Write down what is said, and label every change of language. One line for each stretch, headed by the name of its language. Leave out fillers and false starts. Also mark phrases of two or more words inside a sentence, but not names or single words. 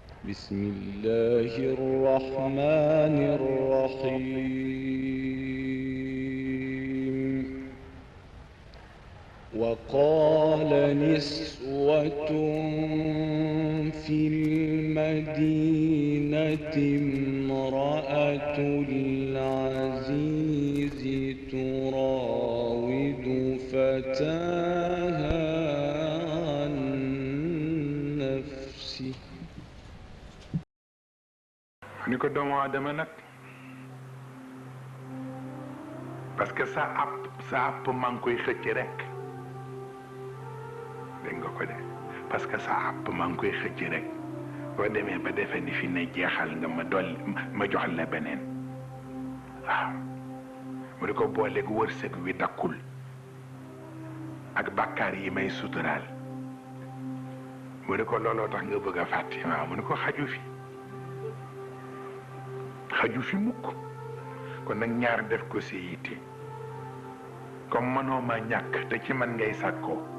Arabic: بسم الله الرحمن الرحيم وقال نسوة في المدينة امرأة العزيز تراود فتاها عن نفسه
Wolof: ni ko doomu aadama nag parce que sa app maa ngi koy xëcc rek dégg nga ko de parce que sa app maa ngi koy xëcc rek boo demee ba defee ni fi ne jeexal nga ma jox la beneen waaw mu ni ko booleeg wërsëg wi dakkul ak bàkkaar yi may suturaal mu ni ko looloo tax nga bëgg a fàtte waaw mu ni ko xaju fi mukk kon nag ñaar def ko si yitte comme mënoo ma ñàkk te ci man ngay sàkkoo